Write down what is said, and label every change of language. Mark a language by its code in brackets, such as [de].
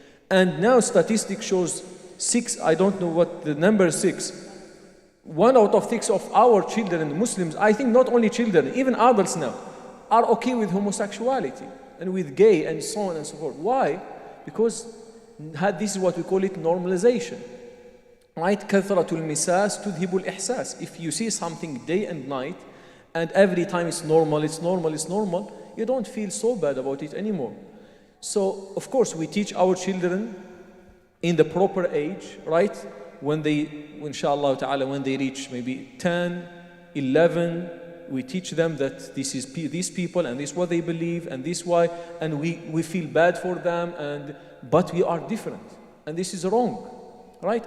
[en] And now statistics shows 6, I don't know what the number is, 6. 1 out of 6 of our children, Muslims, I think not only children, even adults now, are okay with homosexuality and with gay and so on and so forth. Why? Because this is what we call it normalization. Right? [ar] كثرة المساس تذهب الإحساس. [en] If you see something day and night, and every time it's normal, it's normal, it's normal, you don't feel so bad about it anymore. So, of course, we teach our children in the proper age, right? When they, inshallah ta'ala, when they reach maybe 10, 11, we teach them that this is these people and this is what they believe and this why, and we feel bad for them, but we are different, and this is wrong, right?